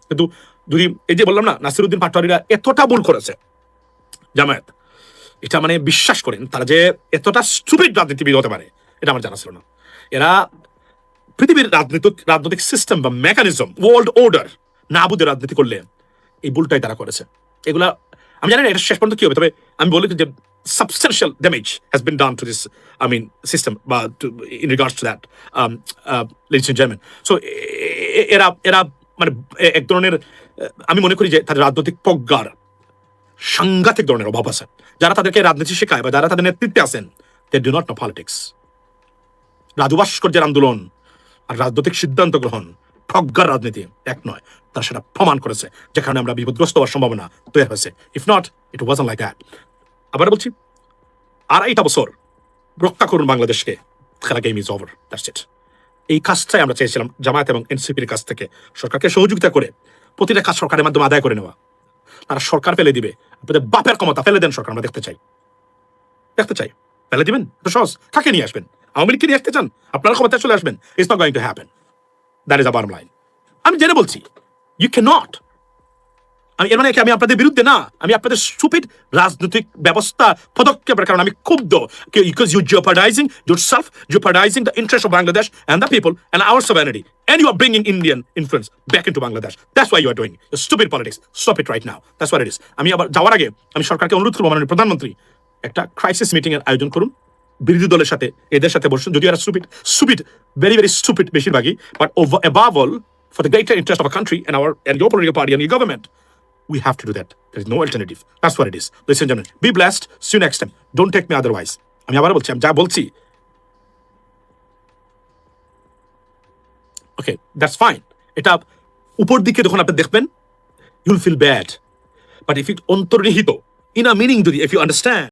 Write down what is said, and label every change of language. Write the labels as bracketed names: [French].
[Bangla] কিন্তু যদি এই যে বললাম না, নাসিরউদ্দিন পাটোয়ারিরা এতটা ভুল করেছে জামায়াত, এটা মানে বিশ্বাস করেন তারা যে এতটা স্টুপিড রাজনীতিবিদ হতে পারে এটা আমার জানা ছিল না। এরা পৃথিবীর রাজনৈতিক সিস্টেম বা মেকানিজম, ওয়ার্ল্ড অর্ডার না বুঝে রাজনীতি করলে এই ভুলটাই তারা করেছে। এগুলা আমি জানি না এটা শেষ পর্যন্ত কি হবে, তবে আমি বলি যে [English] substantial damage has been done to this, I mean, system, but in regards to that, ladies and gentlemen. [Bangla] So এরা মানে এক ধরনের, আমি মনে করি যে তাদের রাজনৈতিক প্রজ্ঞার সাংঘাতিক ধরনের অভাব আছে। যারা তাদেরকে রাজনীতি শেখায় বা যারা তাদের নেতৃত্বে আছেন, [English] they do not know politics. [Bangla] Raju ভাস্কর্যের আন্দোলন আর রাজনৈতিক সিদ্ধান্ত গ্রহণ, প্রজ্ঞার রাজনীতি এক নয়। তারা সেটা প্রমাণ করেছে, যেখানে আমরা বিপদগ্রস্ত হওয়ার সম্ভাবনা তৈরি হয়েছে। [English] If not, it wasn't like that. [Bangla] আবার বলছি, 2.5 বছর রক্ষা করুন বাংলাদেশকে, খেলা [English] Game is over, that's it. [Bangla] এই কাজটাই আমরা চেয়েছিলাম জামায়াত এবং এনসিপির কাছ থেকে, সরকারকে সহযোগিতা করে প্রতিটা কাজ সরকারের মাধ্যমে আদায় করে নেওয়া। তারা সরকার ফেলে দিবে, আপনাদের বাপের ক্ষমতা ফেলে দেন সরকার, আমরা দেখতে চাই। ফেলে দিবেন তো সহজ। কাকে নিয়ে আসবেন? আওয়ামী লীগকে নিয়ে আসতে চান? আপনারা ক্ষমতায় চলে আসবেন? [English] It's not going to happen. That is a bottom line. [Bangla] আমি জেনে বলছি, [English] You can not. [Bangla] এর মানে কি আমি আপনাদের বিরুদ্ধে না, আমি আপনাদের স্টুপিড রাজনৈতিক ব্যবস্থা পদক্ষেপের কারণে আমি ক্ষুব্ধ। [English] Because you jeopardizing yourself, jeopardizing the interest of Bangladesh and the people and our sovereignty, and you are bringing Indian influence back into Bangladesh. That's why you are doing your stupid politics. Stop it right now. That's what it is. [Bangla] আমি আবার যাওয়ার আগে আমি সরকারকে অনুরোধ করবো, মাননীয় প্রধানমন্ত্রী, একটা ক্রাইসিস মিটিং এর আয়োজন করুন বিরোধী দলের সাথে, এদের সাথে বসুন। যদিও এরা [English] stupid, very very stupid [Bangla] বেশিরভাগই, [English] but above all, for the greater interest of our country and your political party and your government, we have to do that. There is no alternative. That's what it is. Ladies and gentlemen, be blessed. See you next time. Don't take me otherwise. [Bangla] আমি আবার বলছি, আমি যা বলছি, ওকে, [English] That's fine. [Bangla] এটা উপর দিকে যখন আপনি দেখবেন, [English] you'll feel bad, but if it [Bangla] অন্তর্নিহিত [English] in a meaning, যদি if you understand